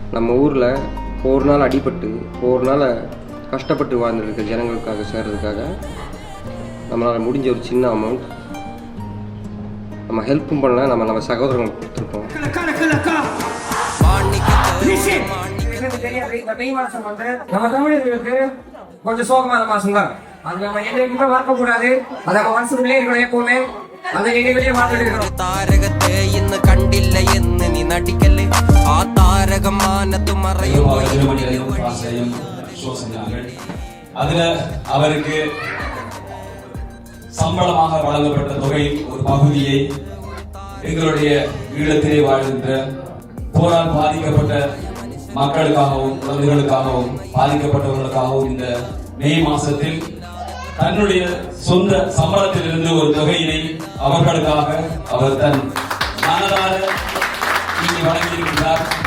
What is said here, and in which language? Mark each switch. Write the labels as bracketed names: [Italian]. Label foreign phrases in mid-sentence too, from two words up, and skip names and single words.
[Tamil] நம்ம ஊரில் ஒரு நாள் அடிபட்டு ஒரு நாள் கஷ்டப்பட்டு வாழ்ந்துருக்க ஜனங்களுக்காக சேர்றதுக்காக நம்மளால் முடிஞ்ச ஒரு சின்ன அமௌண்ட் நம்ம ஹெல்ப்பும் பண்ணல, நம்ம சகோதரங்களுக்கு கொடுத்துருக்கோம். நம்ம தமிழர்களுக்கு கொஞ்சம் சோகமான மாசம் தான். அது நம்ம எங்கேயுமே மறக்கக்கூடாது. அதை மனசுக்குள்ளே இருக்கணும் எப்பவுமே. அதை எங்கேயுமே மறந்துட்டு [Malayalam] താരകത്തെ ഇന്ന് കണ്ടില്ല എന്ന് നീ നടിക്കല്ലേ. ആ താരകമാനത്ത് മറയും. [Tamil] அதுல அவருக்கு சம்பளமாக வழங்கப்பட்ட தொகையில் ஒரு பகுதியை எங்களுடைய ஈழத்திலே வாழ்கின்ற போரால் பாதிக்கப்பட்ட மக்களுக்காகவும் குழந்தைகளுக்காகவும் பாதிக்கப்பட்டவர்களுக்காகவும் இந்த மே மாசத்தில் தன்னுடைய சொந்த சம்பளத்திலிருந்து ஒரு தொகையினை அவர்களுக்காக அவர் தன் மனதார இங்கு வழங்கியிருக்கிறார்.